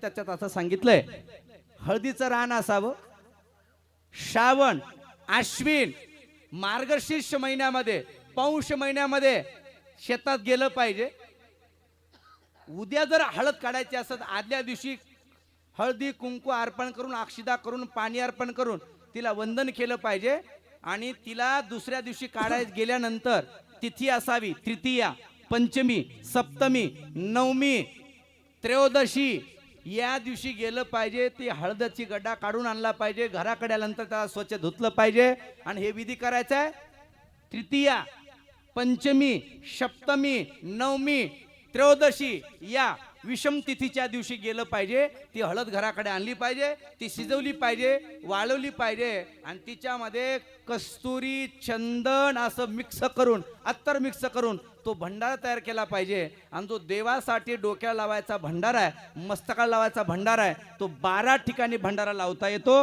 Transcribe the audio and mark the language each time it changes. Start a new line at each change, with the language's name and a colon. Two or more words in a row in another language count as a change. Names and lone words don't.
Marathi: त्याच्यात असं सांगितलंय, हळदीचं रान असावं. श्रावण, आश्विन, मार्गशीर्ष महिन्यामध्ये, पौष महिन्यामध्ये शेतात गेलं पाहिजे. उद्या जर हळद काढायची असत, आदल्या दिवशी हळदी कुंकू अर्पण करून, अक्षिदा करून, पाणी अर्पण करून तिला वंदन केलं पाहिजे. आणि तिला दुसऱ्या दिवशी काढायला गेल्यानंतर तिथी असावी तृतीया, पंचमी, सप्तमी, नवमी, त्रयोदशी या दिवशी गेलं पाहिजे. ती हळदची गड्डा काढून आणला पाहिजे. घराकडे आल्यानंतर त्याला स्वच्छ धुतलं पाहिजे. आणि हे विधी करायचं आहे तृतीया, पंचमी, सप्तमी, नवमी, त्रयोदशी या विषम तिथीच्या दिवशी गेलं पाहिजे. ती हळद घराकडे आणली पाहिजे, ती शिजवली पाहिजे, वाळवली पाहिजे आणि तिच्यामध्ये कस्तुरी, चंदन असं मिक्स करून, अत्तर मिक्स करून तो भंडारा तयार केला पाहिजे. आणि जो देवासाठी डोक्याला लावायचा भंडारा आहे, मस्तकाला लावायचा भंडारा आहे, तो 12 ठिकाणी भंडारा लावता येतो.